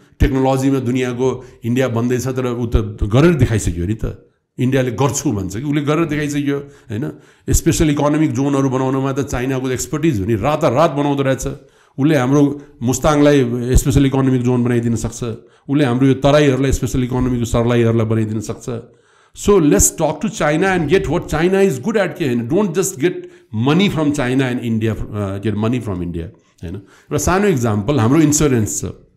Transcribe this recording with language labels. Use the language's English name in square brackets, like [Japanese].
[Nepali] टेक्नोलोजीमा दुनियाँको इन्डिया बन्दैछ तर ऊ त गरेर देखाइसक्यो नि त, इन्डियाले गर्छु भन्छ कि उसले गरेर देखाइसक्यो हैन। स्पेसल इकोनोमिक जोनहरू बनाउनमा त चाइनाको एक्सपर्टिज हो नि, रातारात बनाउँदो रहेछ। उसले हाम्रो मुस्ताङलाई स्पेसल इकोनोमिक जोन बनाइदिन सक्छ, उसले हाम्रो यो तराईहरूलाई स्पेसल इकोनोमिक सर्लाईहरूलाई बनाइदिन सक्छ। [English] So let's talk to China and get what China is good at के होइन। Don't just get money from China and India, get money from India होइन। [Nepali] र सानो इक्जाम्पल हाम्रो इन्सुरेन्स छ।